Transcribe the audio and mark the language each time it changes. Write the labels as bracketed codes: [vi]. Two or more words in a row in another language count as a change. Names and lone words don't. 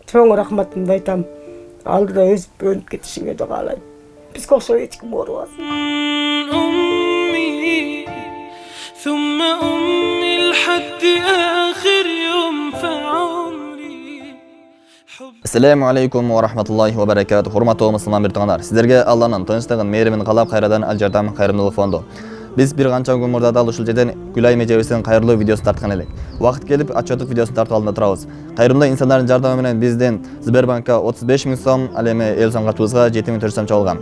[ky] чоң рахматымды айтам. Алдыда өзүп өнүп кетишиңе да каалайм. Бизге окшой эч ким оорубасын. [ar] ثم أمي لحد آخر يوم في عمري. السلام عليكم ورحمة الله وبركاته. [ky] Хурматтуу мусулман бирдигиңдар. Сиздерге Аллахнын тынчтыгын, мээримин каалап кайрадан Аль Жардам кайрымдуулук фонду. Биз бир канча күн мурда дал ушул жерден Гүлайым эжебиздин кайрылуу видеосун тарткан элек. Убакыт келип, отчёттук видеосун тартып алдында турабыз. Кайрымдуу инсандардын жардамы менен бизден Сбербанкка 35 000 сом, ал эми эл соңгартыбызга 7 400 сом чогулган.